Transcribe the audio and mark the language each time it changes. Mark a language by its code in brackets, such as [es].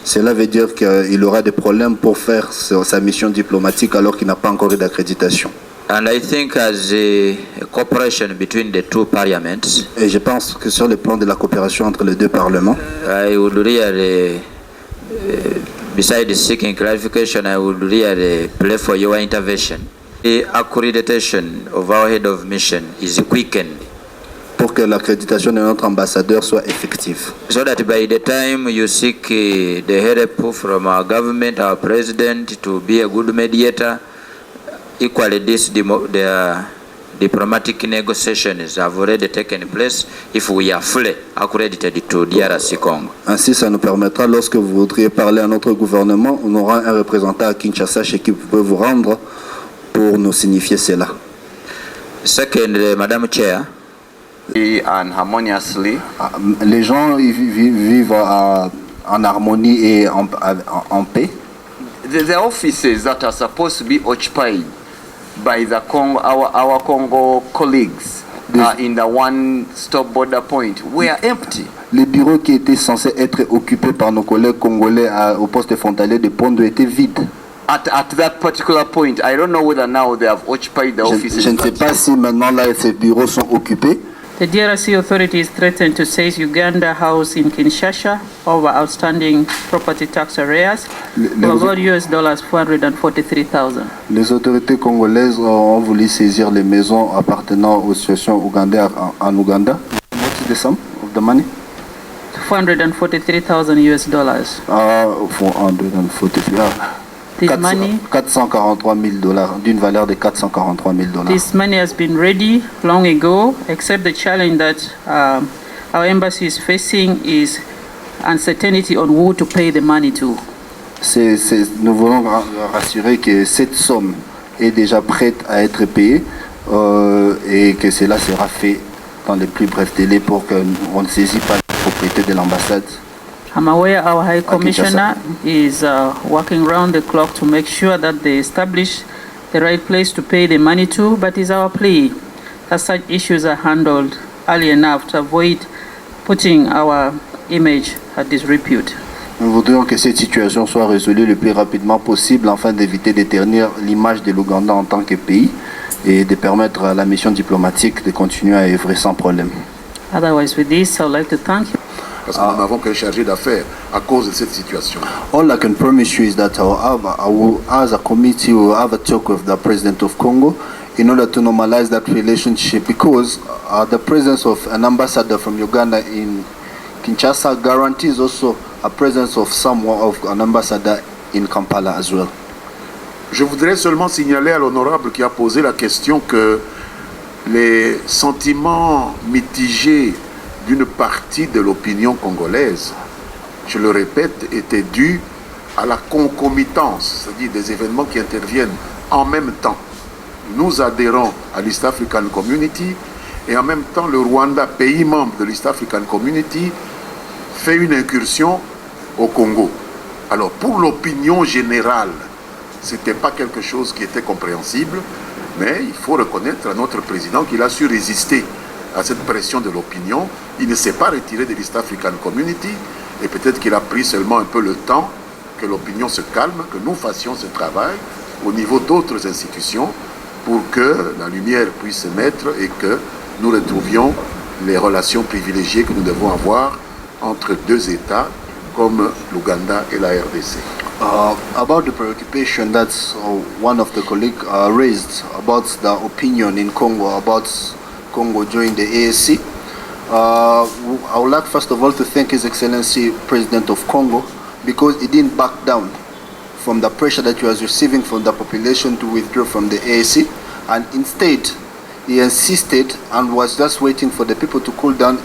[fr] Cela veut dire qu'il aura des problèmes pour faire sa mission diplomatique alors qu'il n'a pas encore eu d'accréditation. [en] And I think as a cooperation between the two parliaments, [fr] et je pense que sur le plan de la coopération entre les deux parlements, [en] I would really, besides seeking clarification, I would really play for your intervention. The accreditation of our head of mission is quickened. [fr] Pour que l'accréditation de notre ambassadeur soit effective. [en] So that by the time you seek the help from our government, our president, to be a good mediator, equally the diplomatic negotiations have already taken place if we are fully accredited to DRC Congo. [fr] Ainsi, ça nous permettra, lorsque vous voudriez parler à notre gouvernement, on aura un représentant à Kinshasa chez qui vous pouvez vous rendre pour nous signifier cela. [en] Second, Madam Chair, and harmoniously. [fr] Les gens vivent en harmonie et en paix. [en] The offices that are supposed to be occupied by the Congo, our Congo colleagues in the one-stop border point were empty. [fr] Les bureaux qui étaient censés être occupés par nos collègues congolais au poste frontalier de Pondo étaient vides. [en] At that particular point, I don't know whether now they have occupied the offices. [fr] Je ne sais pas si maintenant là ces bureaux sont occupés. [en] The DRC authorities threatened to seize Uganda House in Kinshasa over outstanding property tax arrears for about $443,000. [fr] Les autorités congolaises ont voulu saisir les maisons appartenant aux associations ougandaises en Ouganda. [en] What is the sum of the money? $443,000. 443. This money, [fr] $443,000, d'une valeur de $443,000. [en] this money has been ready long ago, except the challenge that our embassy is facing is uncertainty on who to pay the money to. [fr] Nous voulons rassurer que cette somme est déjà prête à être payée et que cela sera fait dans les plus brefs délais pour qu'on ne saisit pas la propriété de l'ambassade. [en] I'm aware our High Commissioner is working round the clock to make sure that they establish the right place to pay the money to, but it's our plea that such issues are handled early enough to avoid putting our image at disrepute. [fr] Nous voudrions que cette situation soit résolue le plus rapidement possible afin d'éviter de ternir l'image de l'Ouganda en tant que pays et de permettre à la mission diplomatique de continuer à œuvrer sans problème. [en] Otherwise, with this, I would like to thank you. [fr] Parce que nous n'avons qu'un chargé d'affaires à cause de cette situation. [en] All I can promise you is that I will, as a committee, will have a talk with the President of Congo in order to normalize that relationship, because the presence of an ambassador from Uganda in Kinshasa guarantees also a presence of an ambassador in Kampala as well. [fr] Je voudrais seulement signaler à l'honorable qui a posé la question que les sentiments mitigés d'une partie de l'opinion congolaise, je le répète, étaient dus à la concomitance, c'est-à-dire des événements qui interviennent en même temps. Nous adhérons à l'East African Community et en même temps le Rwanda, pays membre de l'East African Community, fait une incursion au Congo. Alors pour l'opinion générale, ce n'était pas quelque chose qui était compréhensible, mais il faut reconnaître à notre président qu'il a su résister à cette pression de l'opinion. Il ne s'est pas retiré de l'East African Community et peut-être qu'il a pris seulement un peu le temps que l'opinion se calme, que nous fassions ce travail au niveau d'autres institutions pour que la lumière puisse se mettre et que nous retrouvions les relations privilégiées que nous devons avoir entre deux États comme l'Ouganda et la RDC. [en] About the preoccupation that one of the colleagues raised about the opinion in Congo about Congo joining the ASC, I would like first of all to thank His Excellency President of Congo because he didn't back down from the pressure that he was receiving from the population to withdraw from the ASC, and instead he insisted and was just waiting for the people to cool down.